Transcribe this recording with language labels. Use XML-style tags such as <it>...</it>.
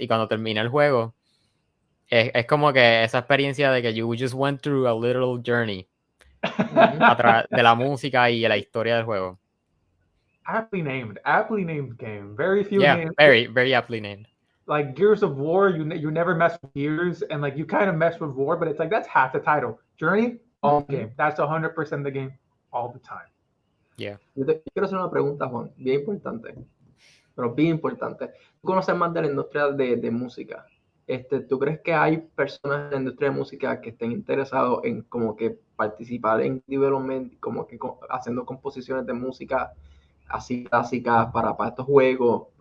<es>Y cuando termina el juego, es como que esa experiencia de que</es> <en>you just went through a little journey</en> <es>a través de la música y la historia del juego.</es> <en>Aptly named game. Very few Yeah, names. very, very aptly named. Like Gears of War, you never mess with Gears, and like you kind of mess with War, but it's like that's half the title. Journey, all game. That's 100% the game, all the time. Yeah.</en> <es>Yo quiero hacer una pregunta, Juan, bien importante, pero bien importante. Tú conoces más de la industria de música. ¿Tú crees que hay personas en la industria de música que estén interesados en como que participar en development, como que haciendo composiciones de música así clásicas para estos juegos?</es>